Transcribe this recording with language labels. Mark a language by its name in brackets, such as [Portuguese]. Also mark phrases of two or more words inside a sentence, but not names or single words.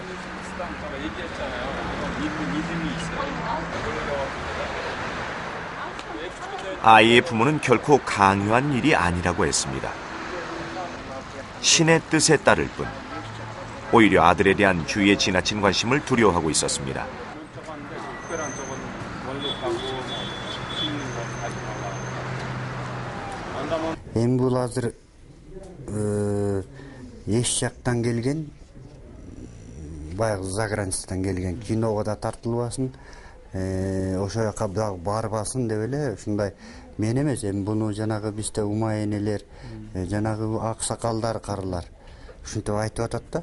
[Korean] 아이의 부모는 결코 강요한 일이 아니라고 했습니다. 신의 뜻에 따를 뿐 오히려 아들에 대한 주위의 지나친 관심을 두려워하고 있었습니다. [Kyrgyz] Эми бул азыр эч жактан келген, баягы заграницадан келген киного да тартылбасын, ошол жака дагы барбасын деп эле ушундай мен эмес, эми буну жанагы бизде ума энелер, жанагы аксакалдар, карылар ушинтип айтып атат да.